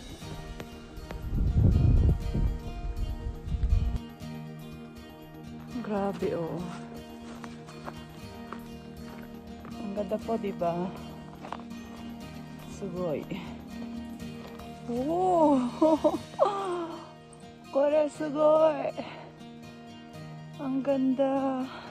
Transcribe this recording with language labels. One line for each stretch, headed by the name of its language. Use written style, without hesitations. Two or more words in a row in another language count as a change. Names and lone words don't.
Filipino: Grabe oh. Ang ganda po, diba?
Japanese: Sugoi. Oh! これすごい.
Filipino: Ang ganda.